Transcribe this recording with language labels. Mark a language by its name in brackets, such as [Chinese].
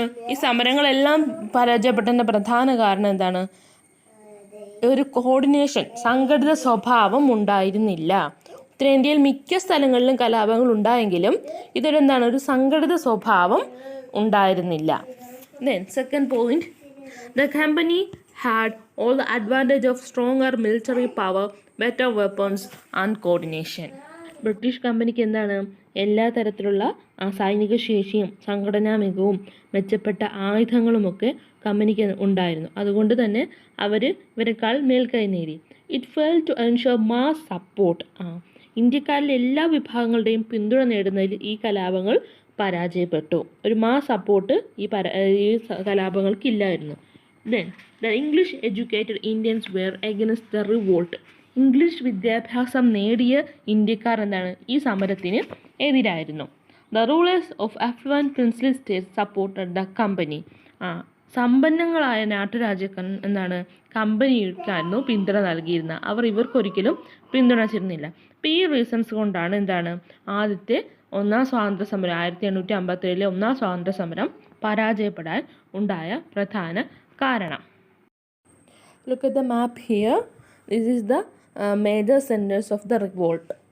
[Malayalam] ഈ സമരങ്ങളെല്ലാം പരാജയപ്പെട്ടതിൻ്റെ പ്രധാന കാരണം ഒരു കോർഡിനേഷൻ, സംഘടിത സ്വഭാവം ഉണ്ടായിരുന്നില്ല. ഉത്തരേന്ത്യയിൽ മിക്ക സ്ഥലങ്ങളിലും കലാപങ്ങൾ ഉണ്ടായെങ്കിലും ഒരു സംഘടിത സ്വഭാവം ഉണ്ടായിരുന്നില്ല. [English] Then second point, the company had all the advantage of stronger military power, better weapons and coordination. [Malayalam] British കമ്പനിക്ക് എല്ലാ തരത്തിലുള്ള സൈനിക ശേഷിയും സംഘടനാ മികവും മെച്ചപ്പെട്ട ആയുധങ്ങളുമൊക്കെ കമ്പനിക്ക് ഉണ്ടായിരുന്നു. അതുകൊണ്ട് തന്നെ ഇവരെക്കാൾ മേൽക്കൈ നേടി. [English] It fail to ensure mass support. [Malayalam] ഇന്ത്യക്കാരിലെ എല്ലാ വിഭാഗങ്ങളുടെയും പിന്തുണ നേടുന്നതിൽ ഈ കലാപങ്ങൾ പരാജയപ്പെട്ടു. ഒരു മാസ് സപ്പോർട്ട് ഈ കലാപങ്ങൾക്ക് ഇല്ലായിരുന്നു. [English] Then the English educated Indians were against the revolt. [Malayalam] English വിദ്യാഭ്യാസം നേടിയ ഇന്ത്യക്കാർ ഈ സമരത്തിന് എതിരായിരുന്നു. [English] The rulers of affluent princely states supported the company. [Malayalam] സമ്പന്നങ്ങളായ നാട്ടുരാജ്യക്കാർ കമ്പനിക്കായിരുന്നു പിന്തുണ നൽകിയിരുന്നത്. അവർ ഇവർക്കൊരിക്കലും പിന്തുണച്ചിരുന്നില്ല. അപ്പോൾ ഈ റീസൺസ് കൊണ്ടാണ് ആദ്യത്തെ ഒന്നാം സ്വാതന്ത്ര്യ സമരം 1857 ഒന്നാം സ്വാതന്ത്ര്യ സമരം പരാജയപ്പെടാൻ ഉണ്ടായ പ്രധാന കാരണം. [English] Look at the map here. This is the major centers of the revolt.